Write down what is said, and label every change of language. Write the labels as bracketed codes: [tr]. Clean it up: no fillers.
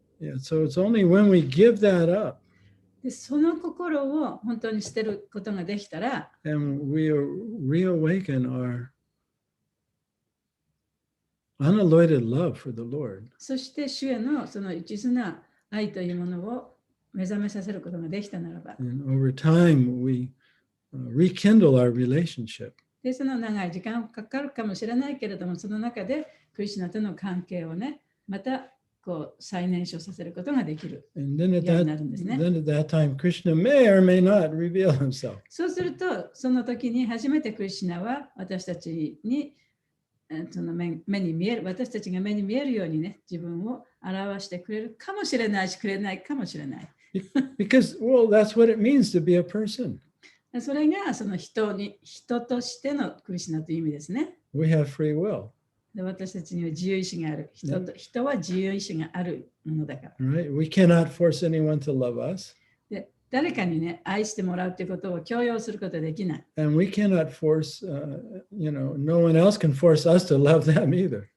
[en] Yeah, so it's only when we give that up [ja] で、その心を本当に捨てることができたら、 [en] and we reawaken our unalloyed love for the Lord. [ja] そして主へのその一途な愛というものを目覚めさせることができたならば、 [en] And over time, we rekindle our relationship. [ja] で、その長い時間かかるかもしれないけれども、その中でクリシュナとの関係をね、またこう再燃焼させることができる。 [en] And then at [ja] ようになるんですね。 [en] that time, Krishna may or may not reveal himself. [ja] そうすると、その時に初めてクリシュナは私たちにその目に見える、私たちが目に見えるようにね、自分を表してくれるかもしれないし、くれないかもしれない。 [en] Because, well, that's what it means to be a person. [ja] それがその人としてのクリシュナという意味ですね。 [en] We have free will, [ja] で私たちには自由意志がある。人は自由意志があるものだから。 [en] right? We cannot force anyone to love us. [ja] で誰かにね、愛してもらうということを強要することはできない。 [en] And we cannot force, no one else can force us to love them either.